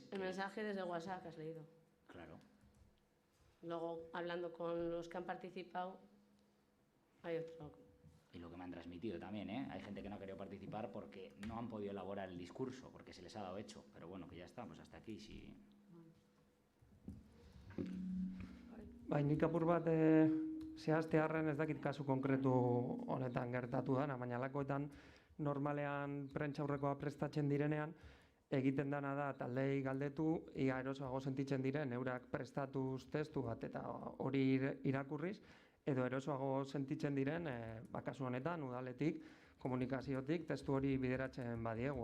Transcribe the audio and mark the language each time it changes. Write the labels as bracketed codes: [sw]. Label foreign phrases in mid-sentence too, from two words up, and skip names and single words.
[es] El mensaje desde WhatsApp que has leído. Claro. Luego, hablando con los que han participado, hay otro. Y lo que me han transmitido también, ¿eh? Hay gente que no ha querido participar porque no han podido elaborar el discurso, porque se les ha dado hecho. Pero bueno, que ya está, pues hasta aquí, sí. [eu] Bai, nik apur bat zehaztearren ez dakit kasu konkretu honetan gertatu dana, baina lakoetan normalean prentsaurrekoa prestatzen direnean, egiten dana da taldei galdetu, ia erosoago sentitzen diren, eurak prestatuz testu bat eta hori irakurriz, edo erosoago sentitzen diren, kasu honetan, udaletik, komunikaziotik, testu hori bideratzen badiegu.